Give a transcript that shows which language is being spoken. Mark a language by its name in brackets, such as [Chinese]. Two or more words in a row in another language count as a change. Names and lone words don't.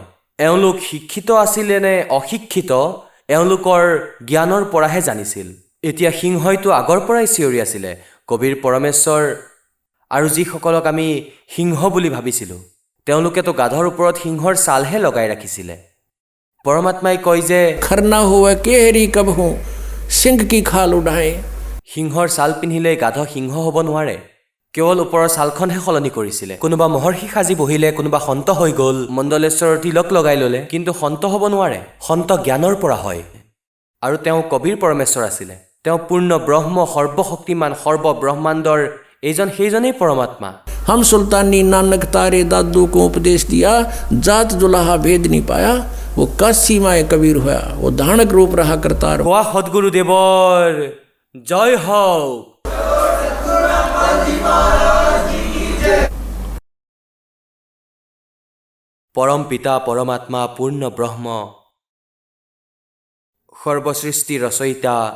[Assamese] এওঁলোক শিক্ষিত আছিলে নে অশিক্ষিত, এওঁলোকৰ জ্ঞানৰ পৰাহে জানিছিল। এতিয়া সিংহইতো আগৰ পৰাই চিঞৰি আছিলে, কবীৰ পৰমেশ্বৰ আৰু যিসকলক আমি সিংহ বুলি ভাবিছিলোঁ, তেওঁলোকেতো গাধৰ ওপৰত সিংহৰ ছালহে লগাই ৰাখিছিলে। পৰমাত্মাই কয় যে [Hindi] खरना हुआ केहरी कब हूँ सिंह की खाल उड़ाए। [Assamese] সিংহৰ ছাল পিন্ধিলে গাধ সিংহ হ'ব নোৱাৰে, কেৱল ওপৰৰ ছালখনহে সলনি কৰিছিলে। কোনোবা মহৰ্ষি সাজি বহিলে, কোনোবা সন্ত হৈ গ'ল, মণ্ডলেশ্বৰৰ তিলক লগাই ল'লে, কিন্তু সন্ত হ'ব নোৱাৰে। সন্ত জ্ঞানৰ পৰা হয়, আৰু তেওঁ কবীৰ পৰমেশ্বৰ আছিলে। তেওঁ পূৰ্ণ ব্ৰহ্ম, সৰ্বশক্তিমান, সৰ্বব্ৰহ্মাণ্ডৰ এইজন সেইজনেই পৰমাত্মা। [Hindi] हम सुल्तानी नानक तारे दादू को उपदेश दिया, जात जुलाहा भेद नहीं पाया, वो काशी माए कबीर होया, वो धानक रूप रहा करतार। [Assamese] কোৱা সদগুৰুদেৱৰ জয় হওক। পৰম পিতা পৰমাত্মা পূৰ্ণ ব্ৰহ্ম, সৰ্বসৃষ্টি ৰচয়িতা